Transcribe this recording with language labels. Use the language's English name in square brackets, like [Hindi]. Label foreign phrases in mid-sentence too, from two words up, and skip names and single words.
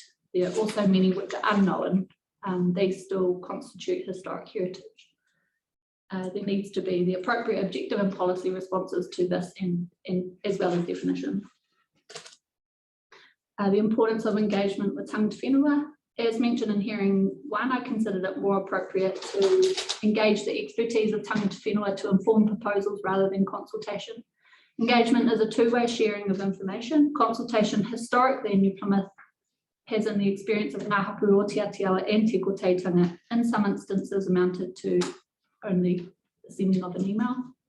[English] There are also many which are unknown. They still constitute historic heritage. There needs to be the appropriate objective and policy responses to this, and as well as definition. The importance of engagement with [Māori] tangata whenua. [English] As mentioned in hearing 1, I considered it more appropriate to engage the expertise of [Māori] tangata whenua [English] to inform proposals rather than consultation. Engagement is a two-way sharing of information. Consultation historically in New Plymouth has, in the experience of Ngā Hapu o Te Atiawa and Tiko Teitanga, in some instances amounted to only the sending of an email.